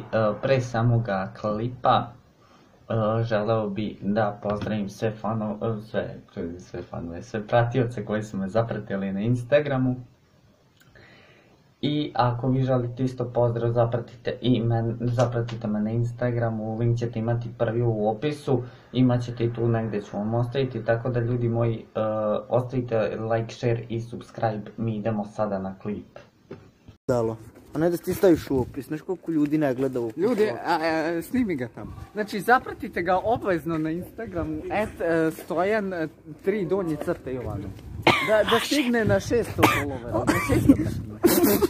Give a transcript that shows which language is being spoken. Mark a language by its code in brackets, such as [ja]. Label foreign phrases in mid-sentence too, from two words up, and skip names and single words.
[sr] Pre samoga klipa želeo bi da pozdravim sve pratioce koji su me zapratili na Instagramu. I ako vi želite isto pozdrav, zapratite me na Instagramu, link ćete imati prvi u opisu, imat ćete i tu negdje ću vam ostaviti, tako da ljudi moji, ostavite like, share i subscribe, mi idemo sada na klip. Dalo. A ne da ti staviš u opis, znaš koliko ljudi ne gleda u opis. Ljudi, snimi ga tamo. Znači, zapratite ga obavezno na Instagramu, Stojan 3 donji crte Jovanu. Da stigne na 600 followera, na 600.